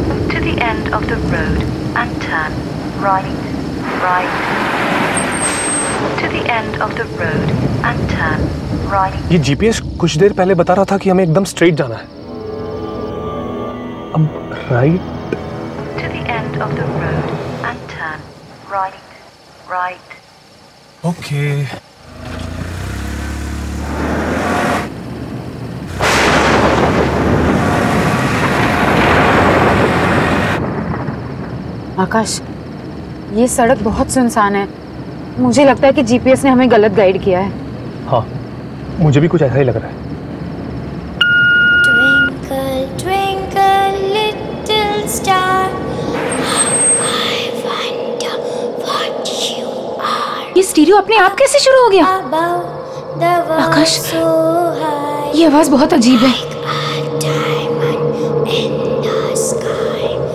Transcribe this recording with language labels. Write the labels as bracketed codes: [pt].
[en] To the end of the road and turn right, right. To the end of the road and turn right. [hi] ये GPS कुछ देर पहले बता रहा था कि हमें एकदम स्ट्रेट जाना है। अब right. [en] To the end of the road and turn right, right. [hi] Okay. आकाश, ये सड़क बहुत सुनसान है। मुझे लगता है कि जीपीएस ने हमें गलत गाइड किया है। हाँ, मुझे भी कुछ ऐसा ही लग रहा है। [en] Twinkle, twinkle, little star, I wonder what you are. [hi] ये स्टीरियो अपने आप कैसे शुरू हो गया? [en] Above the world [hi] Akash, [en] so high, [hi] ये आवाज बहुत अजीब है। [en] like a diamond in the sky.